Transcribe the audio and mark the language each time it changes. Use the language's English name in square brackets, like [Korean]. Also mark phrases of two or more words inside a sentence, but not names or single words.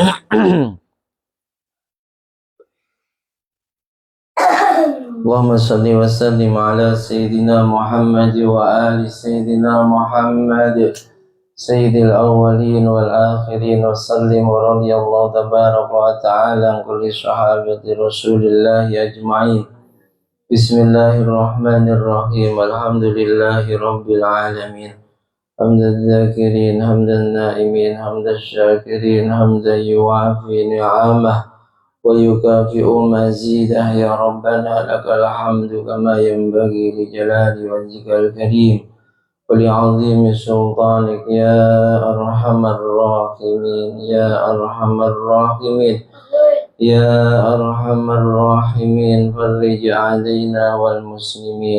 [Arabic] اللهم صل وسلم على سيدنا محمد وعلى آل سيدنا محمد سيد الأولين والآخرين وسلم ورضي الله تبارك وتعالى عن كل صحابة رسول الله أجمعين. بسم الله الرحمن الرحيم. الحمد لله رب العالمين. حمدا ذاكرين حمدا ناعمين حمدا شاكرين حمدا يوافي نعمه ويكافئ مزيده يا ربنا لك الحمد كما ينبغي لجلال وجهك الكريم ولعظيم سلطانك يا أرحم الراحمين يا أرحم الراحمين يا أرحم الراحمين فرج علينا والمسلمين.